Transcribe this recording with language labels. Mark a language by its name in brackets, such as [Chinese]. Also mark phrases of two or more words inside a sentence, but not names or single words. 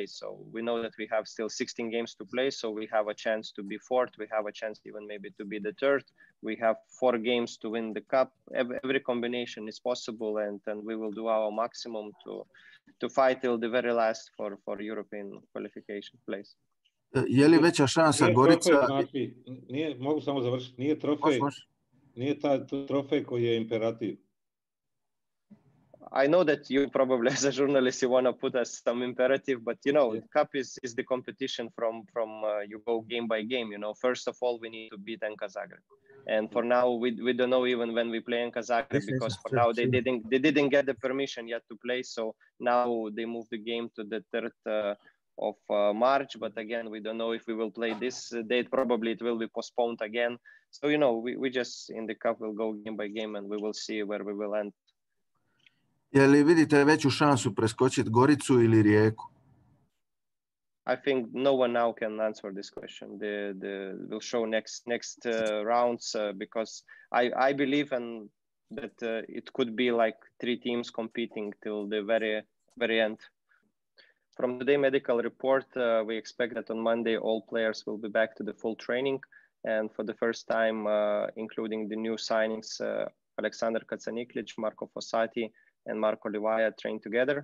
[English] So we know that we have still 16 games to play, so we have a chance to be fourth, we have a chance even maybe to be the third. We have 4 games to win the cup. Every combination is possible, and we will do our maximum to fight till the very last for European qualification place. [Croatian] Je li veća šansa Gorica? Mogu samo završiti, nije taj trofej koji je imperativ. [English] I know that you probably, as a journalist, you want to put us some imperative, but you know, the cup is the competition from you go game by game. You know, first of all, we need to beat HNK Zagreb, and for now, we don't know even when we play HNK Zagreb, because for now they didn't get the permission yet to play. So now they moved the game to the 3rd of March, but again, we don't know if we will play this date. Probably it will be postponed again. So you know, we just in the cup will go game by game, and we will see where we will end. [Croatian] Je li vidite veću šansu preskočiti Goricu ili Rijeku? [English] I think no one now can answer this question. We'll show next rounds because I believe that it could be like 3 teams competing till the very end. From today's medical report, we expect that on Monday all players will be back to the full training, and for the first time, including the new signings, Aleksandar Kacaniklic, Marko Fossati, and Marko Livaja train together.